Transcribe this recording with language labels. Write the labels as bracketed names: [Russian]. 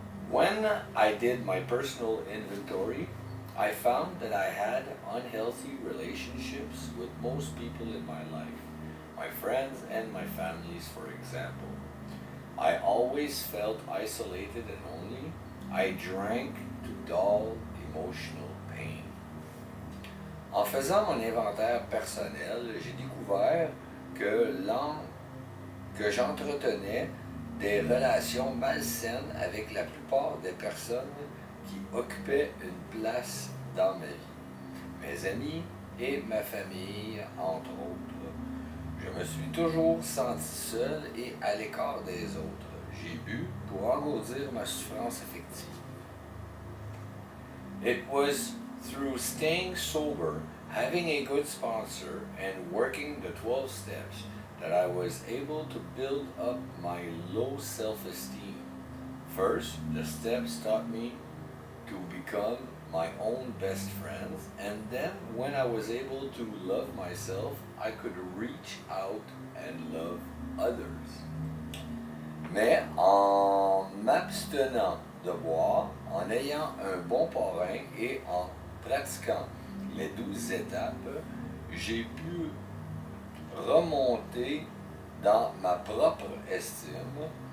[English] When I did my personal inventory, I found that I had unhealthy relationships with most people in my life, my friends and my families, for example. I always felt isolated and lonely. I drank to dull emotional pain. [French] En faisant mon inventaire personnel, j'ai découvert que j'entretenais des relations malsaines avec la plupart des personnes qui occupaient une place dans ma vie. Mes amis et ma famille, entre autres. Je me suis toujours senti seul et à l'écart des autres. J'ai bu pour engourdir ma souffrance affective. [English] It was through staying sober, having a good sponsor, and working the 12 steps that I was able to build up my low self-esteem. First, the steps taught me to become my own best friends, and then when I was able to love myself, I could reach out and love others. [French] Mais en m'abstenant de boire, en ayant un bon parrain et en pratiquant les 12 étapes, j'ai pu remonter dans ma propre estime.